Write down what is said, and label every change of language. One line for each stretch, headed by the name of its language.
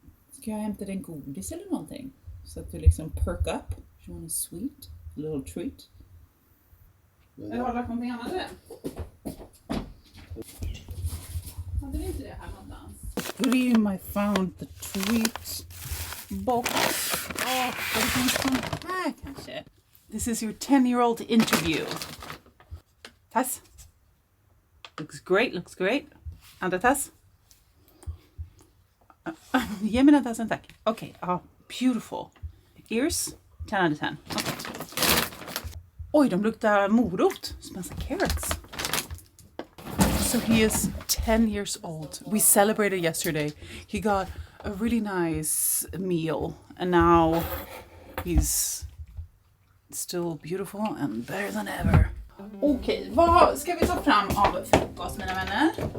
Swedish: Ska jag hämta dig en godis eller någonting? Så att du liksom
English: perk up? You want a sweet? A little treat?
Swedish: Eller har du lagt någonting annat i den? Hade du inte det här någonstans?
English: Dream, I found the treat box.
Swedish: Oh, det finns sån här kanske.
English: This is your 10-year-old interview. Tess? Looks great.
Swedish: Andra Tess? Ge mig den Tessen, tack. Okej,
English: beautiful. Ears? 10 out of 10. Okay.
Swedish: Oj, de luktar morot.
English: Smells like carrots. So he is 10 years old. We celebrated yesterday. He got a really nice meal, and now he's still beautiful and better than ever.
Swedish: Okej, vad ska vi ta fram av frukost, mina vänner?